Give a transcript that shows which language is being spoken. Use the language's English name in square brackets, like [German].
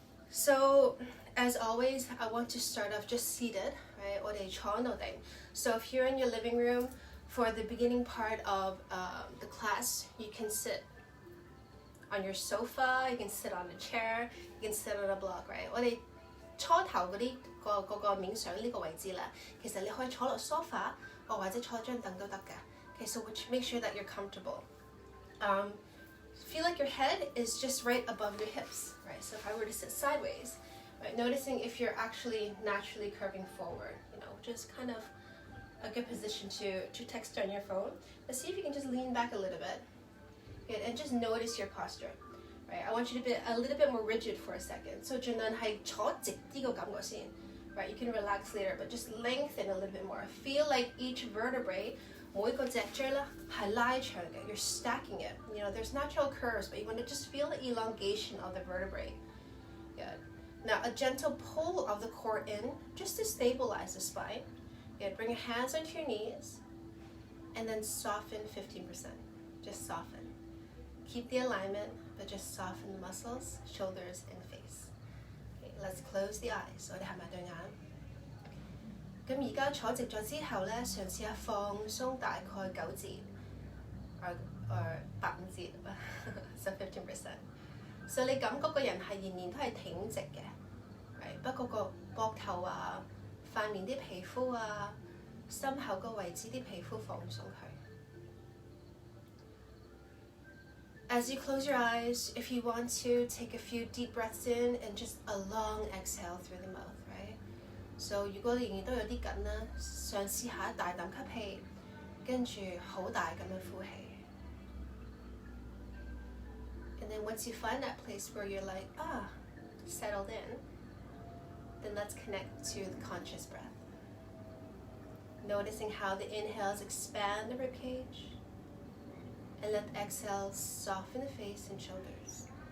[English] So, as always, I want to start off just seated, right? So if you're in your living room, for the beginning part of the class, you can sit on your sofa, you can sit on a chair, you can sit on a block, right? [Cantonese] 我哋初頭嗰啲個冥想呢個位置啦，其實你可以坐落 sofa， 或者坐張凳都得嘅。 [English] Okay, so make sure that you're comfortable. Feel like your head is just right above your hips, right? So if I were to sit sideways, right, noticing if you're actually naturally curving forward, just kind of a good position to text on your phone. But see if you can just lean back a little bit. Good, and just notice your posture, right? I want you to be a little bit more rigid for a second. [Cantonese] So 盡量係坐直啲個感覺先, right? [English] You can relax later, but just lengthen a little bit more. Feel like each vertebrae, [Cantonese] 每個脊椎咧係拉長嘅. [English] You're stacking it. There's natural curves, but you want to just feel the elongation of the vertebrae. Good. Now a gentle pull of the core in, just to stabilize the spine. Good. Bring your hands onto your knees, and then soften 15%. Just soften. Keep the alignment, but just soften the muscles, shoulders, and face. Okay, let's close the eyes. [Cantonese] 我哋合埋對眼。咁而家坐直咗之後咧，嘗試下放鬆大概9節，or 8-5節，so 15%。所以你感覺個人係仍然都係挺直嘅，right？不過個膊頭啊、塊面啲皮膚啊、心口個位置啲皮膚放鬆佢。 [English] As you close your eyes, if you want to, take a few deep breaths in and just a long exhale through the mouth, right? [Cantonese] So 如果你仍然都有啲緊啦，嘗試下大啖吸氣，跟住好大咁樣呼氣。 [English] And then once you find that place where you're like, settled in, then let's connect to the conscious breath. Noticing how the inhales expand the ribcage, and let the exhale soften the face and shoulders.